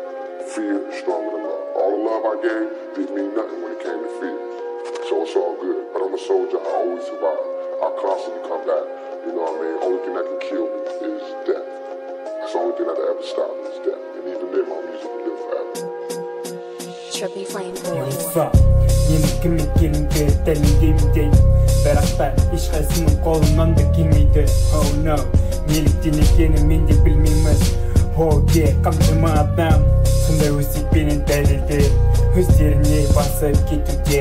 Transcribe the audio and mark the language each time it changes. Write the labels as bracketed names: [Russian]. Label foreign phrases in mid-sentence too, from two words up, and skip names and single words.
[English] Fear is stronger than love. All the love I gave didn't mean nothing when it came to fear. So it's all good. But I'm a soldier. I always survive. I'll constantly come back. You know what I mean? Only thing that can kill me is death. That's the only thing that'll ever stop me is death. And even then, my music will live forever. Trippy Flame Boy. [Kazakh] Кім екеніңді дәлелдеймін бірақ та ешқайсының қолынан да келмейді. [English] Oh no, [Kazakh] неліктен екенін мен де білмеймін. [English] Oh yeah, [Kazakh] қаншама адам сондай өсекпенен дәлелді өздеріне басып кетуде.